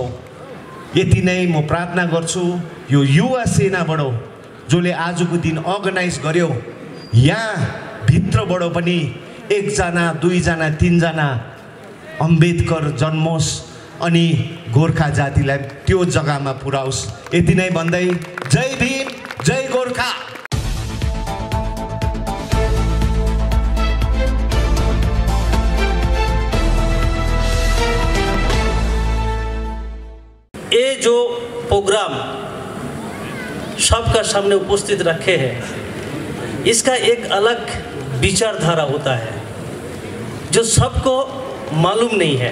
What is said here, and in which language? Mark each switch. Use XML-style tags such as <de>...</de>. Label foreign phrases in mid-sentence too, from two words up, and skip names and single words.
<ne>यति नै म प्रार्थना गर्छु यो युवा सेनाबाट जसले आजको दिन अर्गनाइज गर्यो, यहाँ भित्रबाट पनि 1 जना 2 जना 3 जना अम्बेडकर जन्मोस् अनि गोर्खा जातिलाई त्यो जग्गामा पुर्याओस्। यति नै भन्दै जय भीम, जय गोर्खा।</ne> <hi>ये जो प्रोग्राम सबका सामने उपस्थित रखे हैं, इसका एक अलग विचारधारा होता है जो सबको मालूम नहीं है।</hi>